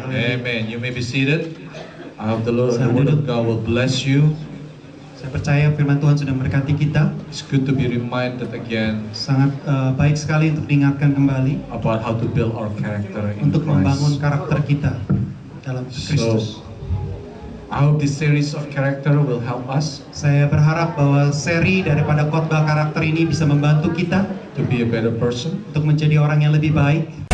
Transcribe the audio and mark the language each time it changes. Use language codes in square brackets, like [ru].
[en] Amen. You may be seated. I hope the Lord, the word of God will bless you. [id] Saya percaya firman Tuhan sudah memberkati kita. [en] It's good to be reminded again [id] Sangat baik sekali untuk diingatkan kembali [en] about how to build our character in [id] untuk membangun [en] Christ. [id] karakter kita dalam Kristus. [en] I hope this series of character will help us [id] Saya berharap bahwa seri daripada khotbah karakter ini bisa membantu kita [en] to be a better person. [id] untuk menjadi orang yang lebih baik.